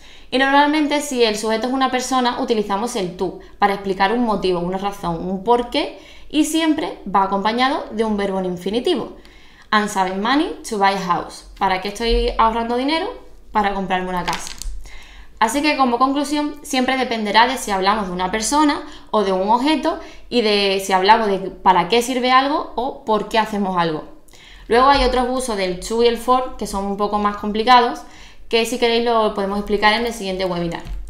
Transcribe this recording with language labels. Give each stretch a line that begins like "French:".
Spanish: Y normalmente, si el sujeto es una persona, utilizamos el to para explicar un motivo, una razón, un porqué, y siempre va acompañado de un verbo en infinitivo.
English: I'm saving money to buy a house.
Spanish: ¿Para qué estoy ahorrando dinero? Para comprarme una casa. Así que como conclusión, siempre dependerá de si hablamos de una persona o de un objeto y de si hablamos de para qué sirve algo o por qué hacemos algo. Luego hay otros usos del to y el for que son un poco más complicados, que si queréis lo podemos explicar en el siguiente webinar.